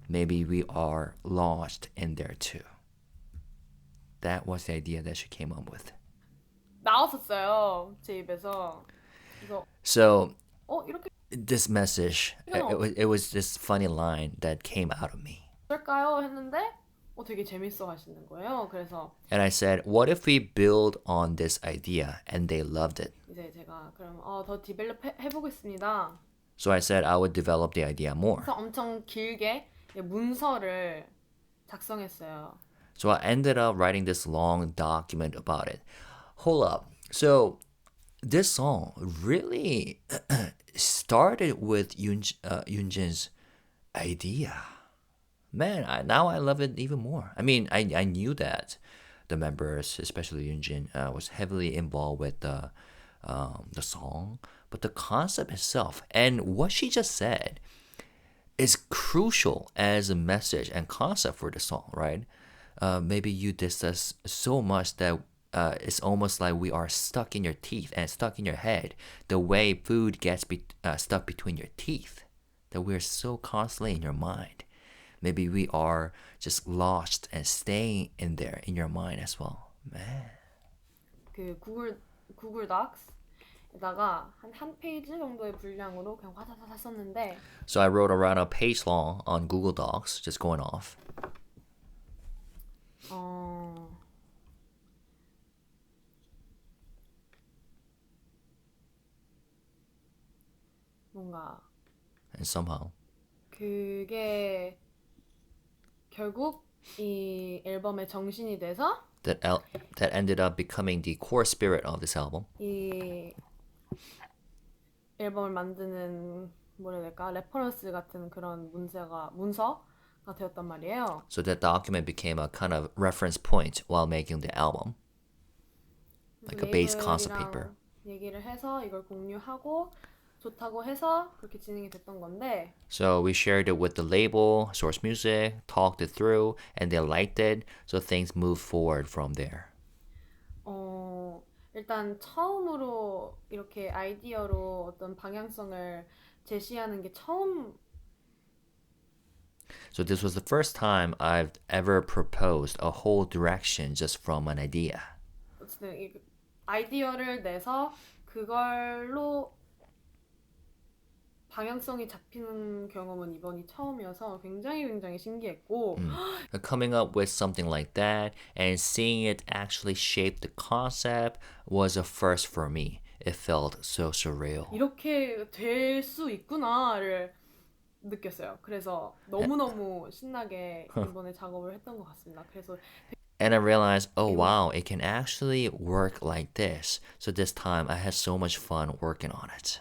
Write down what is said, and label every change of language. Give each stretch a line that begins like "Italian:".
English: maybe we are lost in there too. That was the idea that she came up with.
Korean: 나왔었어요. 제 입에서. 그래서
English: So
Korean: 이렇게
English: this message, it was this funny line that came out of me.
Korean: 어떨까요? 했는데 되게 재밌어 하시는 거예요. 그래서
English: And I said, what if we build on this idea and they loved it?
Korean: 이제 제가 그럼 더 디벨롭 해보겠습니다.
English: So I said I would develop the idea more.
Korean: 그래서 엄청 길게 문서를 작성했어요.
English: So I ended up writing this long document about it. Hold up. So this song really started with Yunjin's idea. Man, now I love it even more. I mean, I knew that the members, especially Yunjin, was heavily involved with the song, but the concept itself and what she just said is crucial as a message and concept for the song, right? Maybe you diss us so much that it's almost like we are stuck in your teeth and stuck in your head, the way food gets stuck between your teeth, that we're so constantly in your mind. Maybe we are just lost and staying in there in your mind as well. Man.
Korean: 그 구글 닥스에다가 한 페이지 정도의 분량으로 그냥 화사사사 썼는데.
English: So I wrote around a page long on Google Docs, just going off.
Korean: 뭔가.
English: And somehow.
Korean: 그게 결국 이 앨범의 정신이 돼서
English: that ended up becoming the core spirit of this album.
Korean: 이 앨범을 만드는 뭐라 해야 될까? 레퍼런스 같은 그런 문서가 되었단 말이에요.
English: So that document became a kind of reference point while making the album. Like a base concept paper.
Korean: 얘기를 해서 이걸 공유하고 좋다고 해서 그렇게 진행이 됐던 건데.
English: So we shared it with the label, Source Music, talked it through, and they liked it. So things moved forward from there.
Korean: 일단 처음으로 이렇게 아이디어로 어떤 방향성을 제시하는 게 처음.
English: So this was the first time I've ever proposed a whole direction just from an idea.
Korean: 아이디어를 내서 그걸로 방향성이 잡히는 경험은 이번이 처음이어서 굉장히 신기했고
English: Coming up with something like that and seeing it actually shape the concept was a first for me. It felt so surreal.
Korean: 이렇게 될 수 있구나를 느꼈어요. 그래서 너무너무 신나게 이번에 작업을 했던 것 같습니다. 그래서
English: And I realized, oh wow, it can actually work like this. So this time I had so much fun working on it.